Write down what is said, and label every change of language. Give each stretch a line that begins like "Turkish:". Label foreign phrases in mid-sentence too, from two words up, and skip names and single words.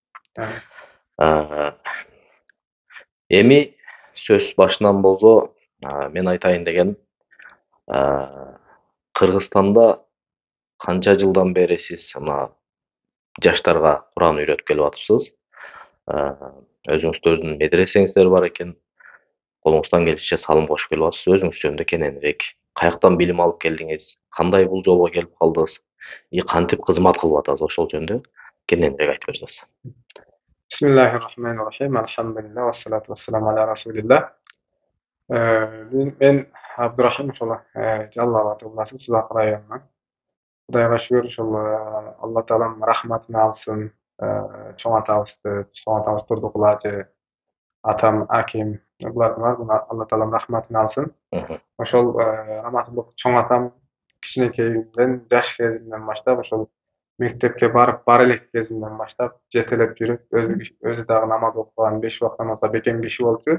Kyrgyz: Эми сөз башынан болсо, мен айтайын дегеним, Кыргызстанда канча жылдан бери сиз мына жаштарга Куран үйрөтүп келип атыпсыз? Өзүңүздөрдүн медресеңиздер бар экен, колуңуздан келишинче салым кошуп келип атасыз. Өзүңүз жөнүндө кененирээк, каяктан билим алып келдиңиз, кандай бул жолго келип калдыңыз, кантип кызмат кылып атасыз, ошол жөнүндө кененирээк айтып берсеңиз.
Arabic: بسم الله الرحمن الرحيم. الحمد لله، والصلاة والسلام على رسول الله.
Kyrgyz: Men Abdurrahim ошол Жалал Абад областы Сузак районунан. Кудайга шүгүр, ошол Алла Таалам рахматын алсын. Чоң атабыз Турдукул ажы, атам Аким, булардын Алла Таалам рахматын алсын. Ошол раматылык чоң атам кичинекейимден, жаш кезимден баштап ошол мектепке барып бара элек кезимден баштап жетелеп жүрүп, өзү дагы намаз окуган, 5 убак намазга бекем киши болчу.